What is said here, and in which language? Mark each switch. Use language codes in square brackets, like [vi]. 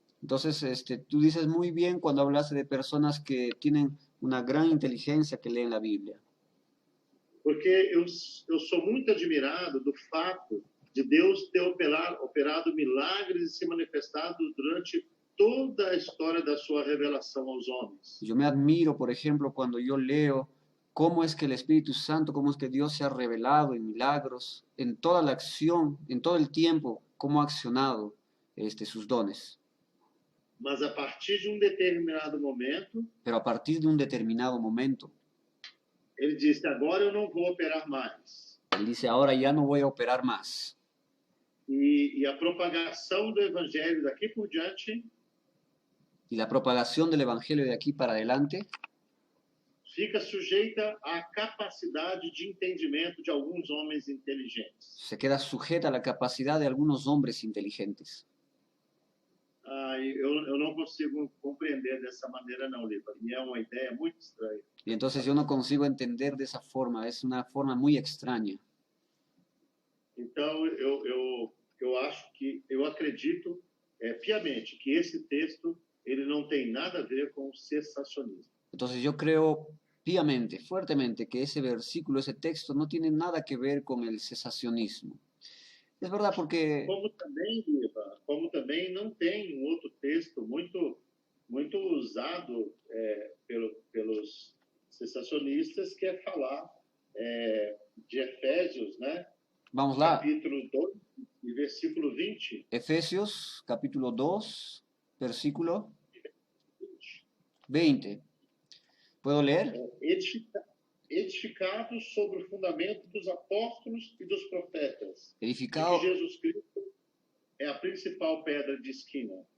[es] Entonces, tú dices muy bien cuando hablas de personas que tienen una gran inteligencia que leen la Biblia. [pt] Porque eu sou muito admirado do fato de Deus ter operado milagres e se manifestado durante toda a história da sua revelação aos homens. [es] Yo me admiro, por ejemplo, cuando yo leo cómo es que el Espíritu Santo, cómo es que Dios se ha revelado en milagros, en toda la acción, en todo el tiempo, cómo ha accionado sus dones. [pt] Mas a partir de determinado momento, [es] Pero a partir de un determinado momento, [pt] ele disse: agora eu não vou operar mais. [es] Él dice, ahora ya no voy a operar más. [pt] E a propagação do evangelho daqui por diante [es] Y la propagación del Evangelio de aquí para adelante [pt] fica sujeita à capacidade de entendimento de alguns homens inteligentes. [es] se queda sujeta a la capacidad de algunos hombres inteligentes. [pt] Eu não consigo compreender dessa maneira não, Lipa. E é uma ideia muito estranha. [es] Y entonces yo no consigo entender de esa forma, es una forma muy extraña. [pt] Então, eu acho que, eu acredito piamente que esse texto ele não tem nada a ver com o cessacionismo. [es] Entonces yo creo piamente, fuertemente, que ese versículo, ese texto no tiene nada que ver con el cesacionismo. Es verdad porque... [pt] Como também não tem um outro texto muito usado pelos cessacionistas, que é falar de Efésios, né? Vamos lá. Capítulo 2, e versículo 20. [es] Efesios, capítulo 2, versículo 20. ¿Puedo leer? [pt] Edificados sobre o fundamento dos apóstolos e dos profetas. Edificado, que Jesus Cristo é a principal pedra de esquina.